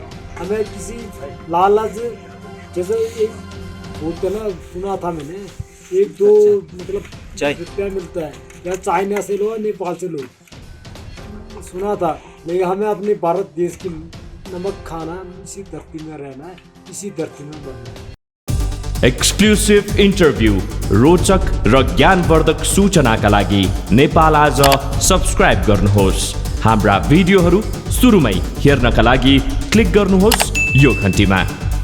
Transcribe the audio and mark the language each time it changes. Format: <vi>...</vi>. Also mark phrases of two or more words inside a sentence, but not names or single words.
<hi>हमें किसी लालच जैसे एक बोलते ना, सुना था मैंने 1-2 मतलब रुपया मिलता है या चाइना से लो नेपाल से लो, सुना था। लेकिन हमें अपने भारत देश की नमक खाना, इसी धरती में रहना है, इसी धरती में बनना है।</hi> <en>exclusive interview,</en> <ne>रोचक र ज्ञानवर्धक सूचनाका लागि नेपाल आज सब्स्क्राइब गर्नुहोस्। हाम्रा भिडियोहरू सुरुमै हेर्नका लागि क्लिक गर्नुहोस् यो घण्टीमा।</ne>